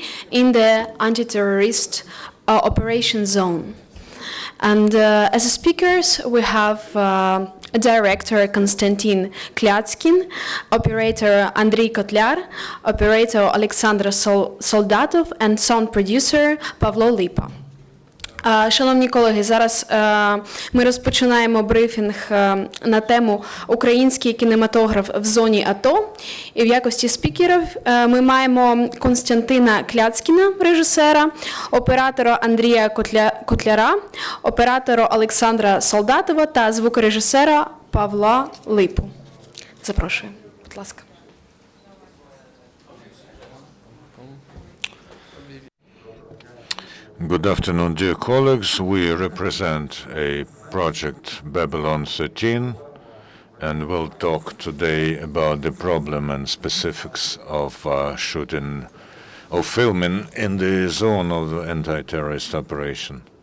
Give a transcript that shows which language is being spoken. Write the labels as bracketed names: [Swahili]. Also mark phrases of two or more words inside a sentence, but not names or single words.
[English] in the anti-terrorist operation zone. And as speakers, we have director Kostyantyn Klyatskin, operator Andriy Kotlyar, operator Olexander Soldatov, and sound producer Pavlo Lypa. [Ukrainian] Шановні колеги, зараз ми розпочинаємо брифінг на тему «Український кінематограф в зоні АТО». І в якості спікерів ми маємо Костянтина Клятскіна, режисера, оператора Андрія Котляра, оператора Олександра Солдатова та звукорежисера Павла Липу. Запрошую, будь ласка. [English] Good afternoon, dear colleagues. We represent a project Babylon 13, and we'll talk today about the problem and specifics of filming in the zone of the anti-terrorist operation.